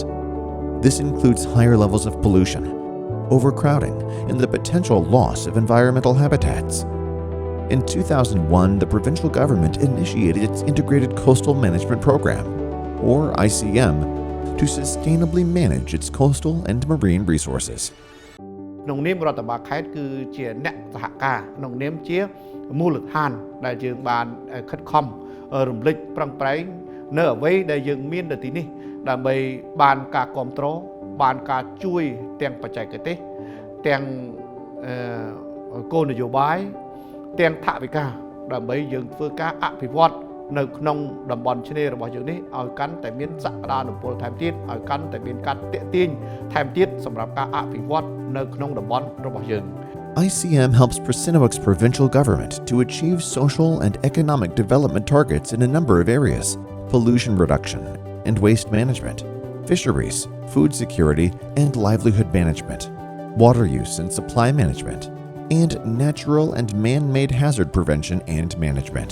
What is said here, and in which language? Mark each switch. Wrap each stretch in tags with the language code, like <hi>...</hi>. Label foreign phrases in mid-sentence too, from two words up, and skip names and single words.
<en>This includes higher levels of pollution, overcrowding, and the potential loss of environmental habitats. In 2001, the provincial government initiated its Integrated Coastal Management Program, or ICM, to sustainably manage its coastal and marine resources.</en> <km>ក្នុងនាមរដ្ឋបាលខេត្តគឺជាអ្នកសហការក្នុងនាមជាមូលដ្ឋានដែលយើងបានខិតខំរំលេចប្រឹង ប្រែងនៅអ្វីដែលយើងមាននៅទីនេះដើម្បីបានការគ្រប់គ្រងបានការជួយទាំងបច្ចេកទេសទាំងគោលនយោបាយទាំងថវិកាដើម្បីយើងធ្វើការអភិវឌ្ឍនៅក្នុងតំបន់ឆ្នេររបស់យើងនេះឲ្យកាន់តែមានសក្តានុពលថែមទៀតឲ្យកាន់តែមានការទាក់ទាញថែមទៀតសម្រាប់ការអភិវឌ្ឍនៅក្នុងតំបន់របស់យើង</km> <en>ICM helps Sihanouk's provincial government to achieve social and economic development targets in a number of areas: pollution reduction and waste management, fisheries, food security and livelihood management, water use and supply management, and natural and man-made hazard prevention and management.</en>